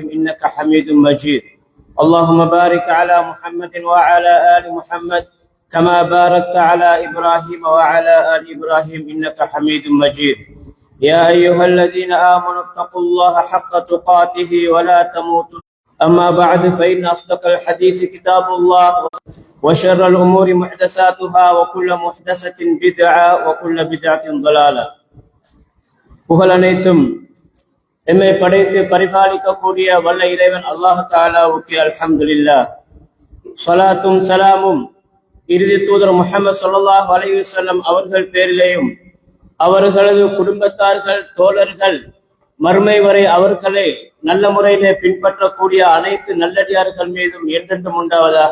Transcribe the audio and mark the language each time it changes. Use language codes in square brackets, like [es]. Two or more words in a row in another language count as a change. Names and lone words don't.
[ar] إنك حميد مجيد اللهم بارك على محمد وعلى آل محمد كما باركت على إبراهيم وعلى آل إبراهيم إنك حميد مجيد يا أيها الذين آمنوا اتقوا الله حق تقاته ولا تموتن أما بعد فإن أصدق الحديث كتاب الله وشر الأمور محدثاتها وكل محدثة بدعة وكل بدعة ضلالة. [ta] புகழ் அனைத்தும் எம்மை படைத்து பரிபாலிக்கக்கூடிய வல்ல இறைவன் அல்லாஹ் தஆலாவுக்கு அல்ஹம்துலில்லாஹ். ஸலாத்தும் சலாமும் இறுதி தூதர் முஹம்மது [ar] صلى الله عليه وسلم [ta] அவர்கள் பேரிலேயும் அவர்களது குடும்பத்தார்கள் தோழர்கள் மறுமை வரை அவர்களை நல்ல முறையிலே பின்பற்றக்கூடிய அனைத்து நல்லடியார்கள் மீதும் என்றென்றும் உண்டாவதாக.